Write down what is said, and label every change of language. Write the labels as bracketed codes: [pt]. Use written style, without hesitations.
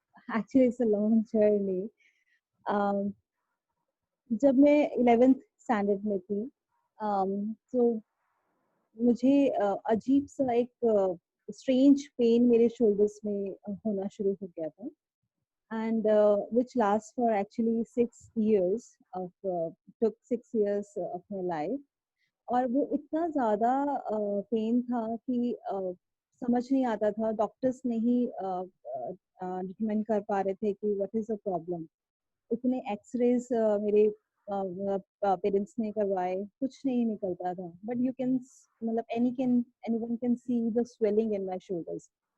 [en] Actually, it's a long journey. [hi] Um, जब मैं 11th standard में थी, तो मुझे अजीब सा एक स्ट्रेंज पेन मेरे शोल्डर्स में होना शुरू हो गया था. [en] And which lasts for actually 6 years took 6 years of my life. [hi] और वो इतना ज़्यादा पेन था कि समझ नहीं आता था, डॉक्टर्स नहीं डिटरमाइन कर पा रहे थे कि [en] What is the problem. [hi] इतने एक्सरेज मेरे पेरेंट्स ने करवाए, कुछ नहीं निकलता था, [en] but you can [hi] मतलब [en] Anyone can see the swelling in my shoulders.